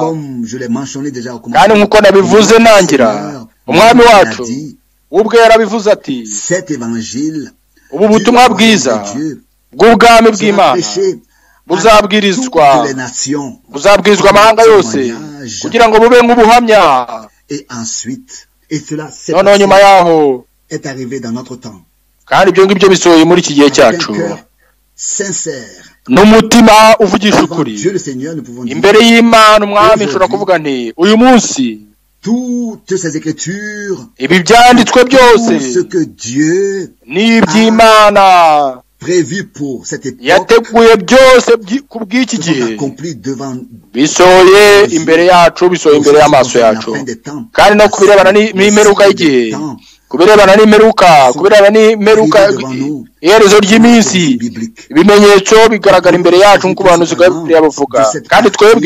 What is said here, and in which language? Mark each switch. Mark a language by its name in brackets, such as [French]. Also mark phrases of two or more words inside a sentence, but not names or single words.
[Kinyarwanda] Kandi nk'uko nabivuze nangira, umwami wacu ubwe yarabivuze ati, ubu butumwa bwiza bw'ubwami bw'Imana buzabwirizwa amahanga yose kugira ngo bube nk'ubuhamya. Noneho nyuma yaho [French] est arrivé dans notre temps. [Kinyarwanda] Kandi ibyo ngibyo bisohoye muri iki gihe cyacu, n'umutima uvugisha ukuri imbere y'Imana umwami. Nshobora kuvuga nti uyu munsi [French] toutes ces écritures, [Kinyarwanda] ibi byanditswe byose n'iby'Imana [French] prévu pour cette époque, [Kinyarwanda] yateguye byose ku bw'iki gihe, bisohoye imbere yacu, bisohoye imbere y'amaso yacu. Kandi no kubirebana n'imperuka y'igihe, kubirebana n'imperuka iherezo ry'iminsi ibimenyetso bigaragara imbere yacu nk'uko abahanuzi bavuga, kandi twebwe